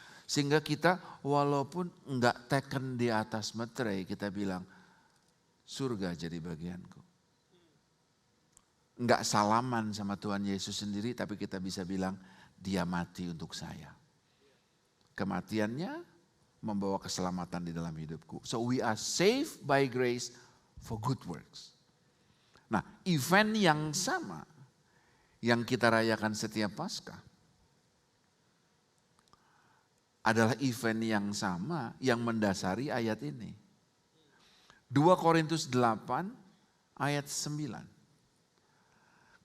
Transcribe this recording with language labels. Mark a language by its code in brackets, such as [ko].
[id] Sehingga kita walaupun enggak teken di atas meterai, kita bilang, surga jadi bagianku. Enggak salaman sama Tuhan Yesus sendiri, tapi kita bisa bilang, dia mati untuk saya. Kematiannya membawa keselamatan di dalam hidupku. [en] So we are saved by grace for good works. [id] Nah, event yang sama yang kita rayakan setiap Paskah adalah event yang sama yang mendasari ayat ini. 2 Korintus 8 ayat 9.